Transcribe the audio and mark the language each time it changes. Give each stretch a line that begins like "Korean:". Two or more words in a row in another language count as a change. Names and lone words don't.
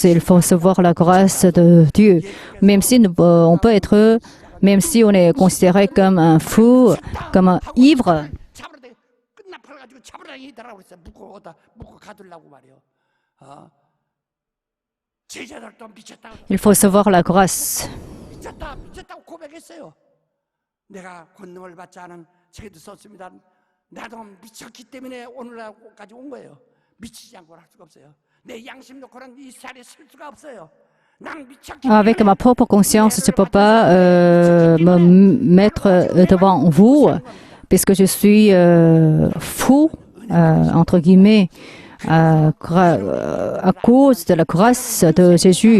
French: Il faut recevoir la grâce de Dieu. Même si on peut être, même si on est considéré comme un fou, comme un ivre. Il faut recevoir la grâce.
Korean: 내가 권능을 받지 않은 책에도 썼습니다. 나도 미쳤기 때문에 오늘까지 온 거예요. 미치지 않고는 할 수가 없어요. 내 양심 놓고는 이 자리에 설 수가 없어요.
French: Avec ma propre conscience, je ne peux pas me mettre devant vous, puisque je suis fou, entre guillemets, à cause de la grâce de Jésus.